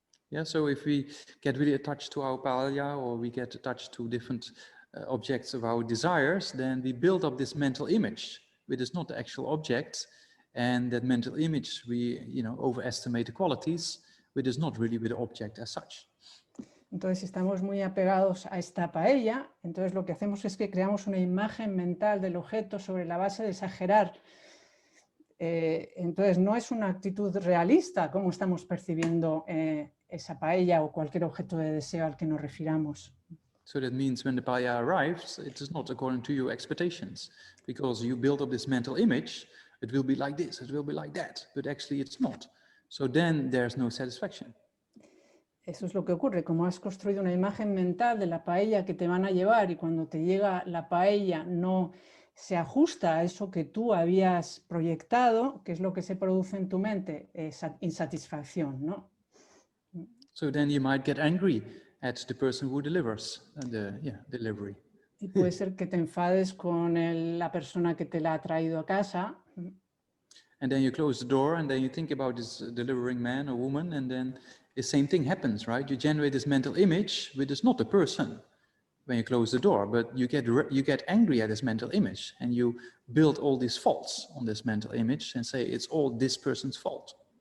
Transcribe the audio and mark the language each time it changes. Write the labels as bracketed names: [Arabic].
[English] Yeah, so if we get really attached to our palya, or we get attached to different objects of our desires, then we build up this mental image, which is not the actual object. And that mental image, we overestimate the qualities, which is not really with the object as such. [Spanish] Entonces, si estamos muy apegados a esta paella, entonces lo que hacemos es que creamos una imagen mental del objeto sobre la base de exagerar. Entonces, no es una actitud realista como estamos percibiendo esa paella o cualquier objeto de deseo al que nos refiramos. [English] So that means when the paella arrives, it is not according to your expectations, because you build up this mental image, it will be like this, it will be like that, but actually it's not. So then there's no satisfaction. [Spanish] Eso es lo que ocurre, como has construido una imagen mental de la paella que te van a llevar y cuando te llega la paella no se ajusta a eso que tú habías proyectado, que es lo que se produce en tu mente, esa insatisfacción, ¿no? [English] So then you might get angry at the person who delivers the delivery. [Spanish] Y puede ser que te enfades con la persona que te la ha traído a casa. [English] And then you close the door and then you think about this delivering man or woman, and then the same thing happens, right? You generate this mental image, which is not the person when you close the door, but you get angry at this mental image and you build all these faults on this mental image and say it's all this person's fault.